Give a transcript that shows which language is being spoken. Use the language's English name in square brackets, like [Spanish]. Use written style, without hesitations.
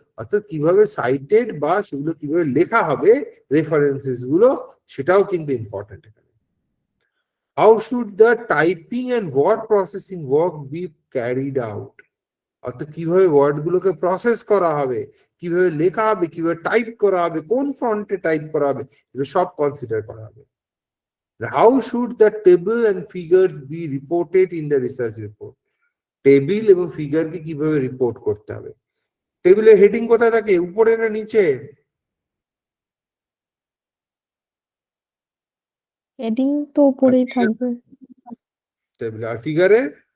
[Bangla] অর্থাৎ কিভাবে সাইটেড বা সেগুলো কিভাবে লেখা হবে রেফারেন্সেস গুলো, সেটাও কিন্তু ইম্পর্টেন্ট এখানে। [English] how should the typing and word processing work be carried out, [Bangla] অর্থাৎ কিভাবে ওয়ার্ড গুলোকে প্রসেস করা হবে, কিভাবে লেখা হবে, কিভাবে টাইপ করা হবে, কোন ফন্টে টাইপ করা হবে, এগুলো সব কনসিডার করা হবে। [English] How should the table and figures be reported in the research report? [Bangla] Table এবং ফিগারকে কিভাবে রিপোর্ট করতে হবে? টেবিলের হেডিং কোথায় থাকে, উপরে না নিচে? হেডিং তো উপরেই থাকবে, টেবিল। আর ফিগারের?